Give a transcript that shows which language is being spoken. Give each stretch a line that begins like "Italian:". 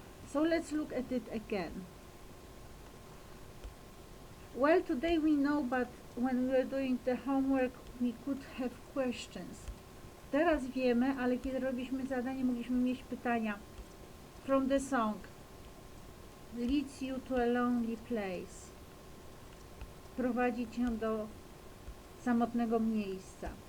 English: So let's look at it again. Well, today we know, but when we were doing the homework, we could have questions.
Polish: Teraz wiemy, ale kiedy robiliśmy zadanie, mogliśmy mieć pytania.
English: From the song, leads you to a lonely place.
Polish: Prowadzi cię do samotnego miejsca.